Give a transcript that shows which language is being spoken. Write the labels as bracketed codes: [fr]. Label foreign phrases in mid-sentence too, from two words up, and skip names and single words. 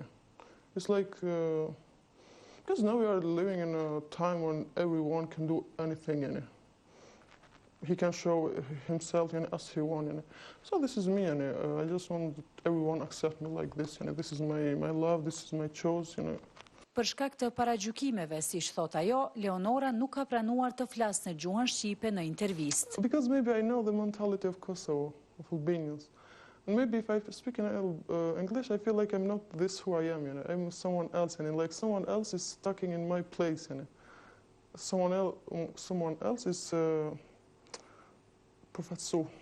[en] It's like, because now we are living in a time when everyone can do anything. He can show himself as he wants. So this is me, I just want everyone accept me like this. This is my love, this is my choice. [sq] Për shkak të paragjykimeve, siç thot ajo, Leonora nuk ka pranuar të flasë në gjuhën shqipe në intervistë. [en] Because maybe I know the mentality of Kosovo, of Albanians. And maybe if I speak in English, I feel like I'm not this who I am. I'm someone else, like someone else is stuck in my place. Someone else is professor.